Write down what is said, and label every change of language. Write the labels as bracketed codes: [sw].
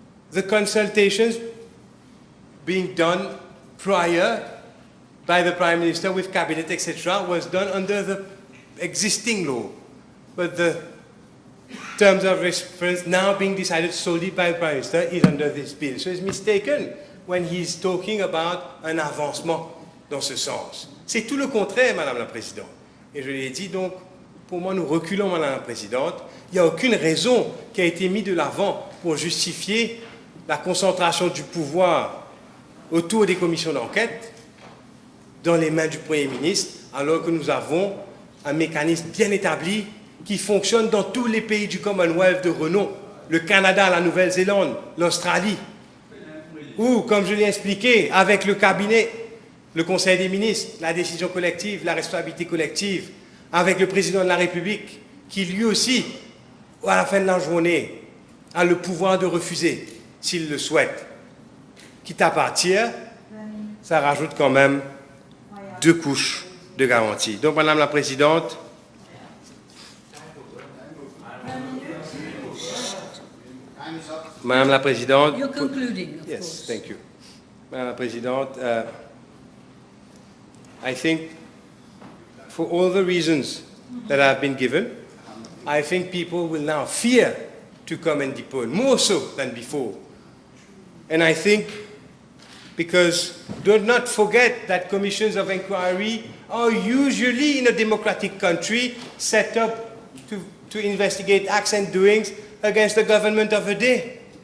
[en] The consultations being done prior by the Prime Minister with Cabinet, etc., was done under the existing law. But the terms of reference now being decided solely by the Prime Minister is under this bill. So he's mistaken when he's talking about [fr] un avancement dans ce sens. C'est tout le contraire, Madame la Présidente. Et je l'ai dit, donc, pour moi, nous reculons, Madame la Présidente. Il n'y a aucune raison qui a été mise de l'avant pour justifier la concentration du pouvoir autour des commissions d'enquête dans les mains du Premier ministre, alors que nous avons un mécanisme bien établi qui fonctionne dans tous les pays du Commonwealth de renom, le Canada, la Nouvelle-Zélande, l'Australie, ou, comme je l'ai expliqué, avec le cabinet, le Conseil des ministres, la décision collective, la responsabilité collective, avec le président de la République, qui lui aussi, à la fin de la journée, a le pouvoir de refuser, s'il le souhaite. Quitte à partir, ça rajoute quand même 2 couches de garantie. Donc, Madame la Présidente, Madame la Présidente, [en] You're concluding, of yes, course. thank you. [fr] Madame la Présidente, [en] I think for all the reasons that have been given, I think people will now fear to come and depone, more so than before. And I think, because do not forget that commissions of inquiry are usually in a democratic country set up to investigate acts and doings against the government of the day.